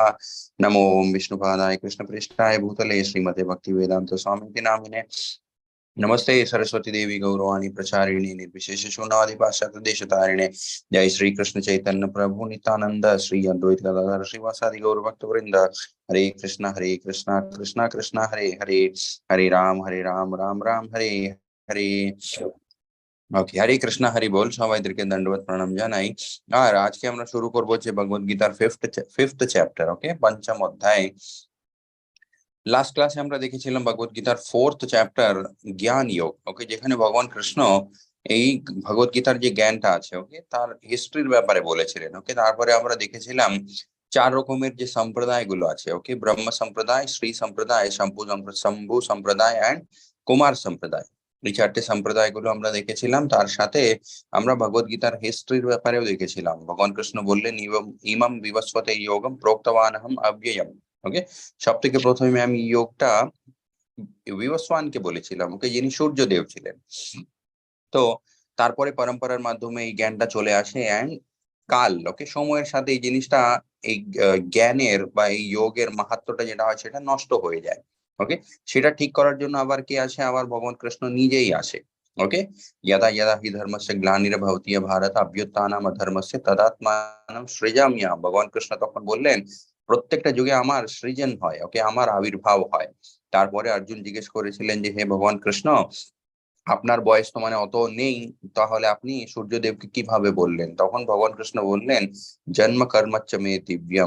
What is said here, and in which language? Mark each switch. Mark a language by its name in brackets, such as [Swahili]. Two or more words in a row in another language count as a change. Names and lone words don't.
[Sanskrit] नमो विष्णुपादाय कृष्णप्रेष्ठाय भूतले श्रीमते भक्तिवेदांत स्वामी नामिने नमस्ते सरस्वती देवी गौरवाणी प्रचारिणे निर्विशेष शून्यवादी पाश्चात्य देशतारिणे जय श्री कृष्ण चैतन्य प्रभु नित्यानंद श्री अद्वैत गदाधर श्रीवासादि गौर भक्त वृंद हरे कृष्णा कृष्णा कृष्णा हरे हरे हरे राम राम राम हरे हरे। [Bangla] ওকে, হরে কৃষ্ণ হরি বল, সবাইদেরকে দণ্ডবত প্রণাম জানাই। আর আজকে আমরা শুরু করবো হচ্ছে ভগবত গীতার [English] fifth chapter, [Bangla] ওকে, পঞ্চম অধ্যায়। [English] last class [Bangla] আমরা দেখেছিলাম ভগবত গীতার [English] fourth chapter [Bangla] জ্ঞান যোগ, ওকে, যেখানে ভগবান কৃষ্ণ এই ভগবত গীতার যে জ্ঞানটা আছে, ওকে, তার হিস্ট্রির ব্যাপারে বলেছিলেন। ওকে, তারপরে আমরা দেখেছিলাম চার রকমের যে সম্প্রদায়গুলো আছে, ওকে, ব্রহ্ম সম্প্রদায়, শ্রী সম্প্রদায়, শম্ভু সম্প্রদায় অ্যান্ড কুমার সম্প্রদায়। এই চারটে সম্প্রদায়গুলো আমরা দেখেছিলাম। তার সাথে আমরা ভগবত গীতার হিস্ট্রির ব্যাপারেও দেখেছিলাম। ভগবান কৃষ্ণ বললেন [Sanskrit] ইমম বিবস্বতে যোগম প্রোক্তবানহম অব্যয়ম। [Bangla] ওকে, সব থেকে প্রথমে আমি যোগটা বিবস্বানকে বলেছিলাম, ওকে, যিনি সূর্যদেব ছিলেন। তো তারপরে পরম্পরার মাধ্যমে এই জ্ঞানটা চলে আসে অ্যান্ড কাল, ওকে, সময়ের সাথে এই জিনিসটা, এই জ্ঞানের বা এই যোগের মাহাত্ম্যটা যেটা হয় সেটা নষ্ট হয়ে যায়। ওকে, সেটা ঠিক করার জন্য আবার কে আসে? আবার ভগবান কৃষ্ণ নিজেই আসে। ওকে, [Sanskrit] यदा यदा हि धर्मस्य ग्लानिर्भवति भारत अभ्युत्थानम् अधर्मस्य तदात्मानं सृजाम्यहम्। [Bangla] ভগবান কৃষ্ণ তখন বললেন প্রত্যেকটা যুগে আমার সৃজন হয়, ওকে, আমার আবির্ভাব হয়। তারপরে অর্জুন জিজ্ঞেস করেছিলেন যে হে ভগবান কৃষ্ণ, আপনার বয়স তো মানে অত নেই, তাহলে আপনি সূর্যদেবকে কিভাবে বললেন? তখন ভগবান কৃষ্ণ বললেন [Sanskrit] জন্ম কর্মচ্চ মে দিব্যম।